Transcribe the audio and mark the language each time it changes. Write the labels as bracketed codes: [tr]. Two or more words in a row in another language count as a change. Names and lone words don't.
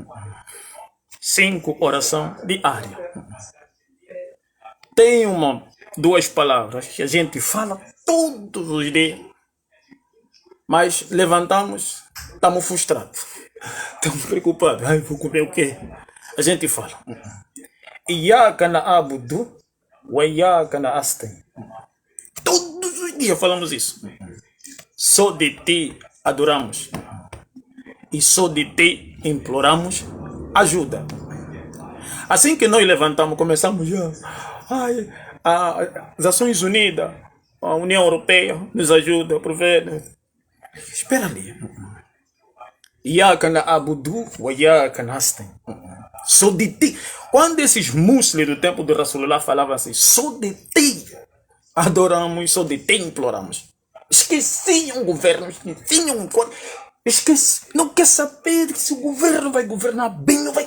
[pt] 5 orações diárias, tem 2 palavras que a gente fala todos os dias, mas levantamos, estamos frustrados, estamos preocupados. Ai, vou comer o quê? A gente fala [ar] إياك نعبد وإياك نستعين. [pt] Todos os dias falamos isso. Só de ti adoramos e só de ti imploramos ajuda. Assim que nós levantamos, começamos já. Ai, as Nações Unidas, a União Europeia nos ajuda, profeta. Espera ali. [ar] إياك نعبد وإياك نستعين. [pt] Só de ti. Quando esses muçulmanos do tempo do Rasulullah falavam assim, só de ti adoramos, só de ti imploramos. Esqueciam o governo, não quer saber se o governo vai governar bem ou vai...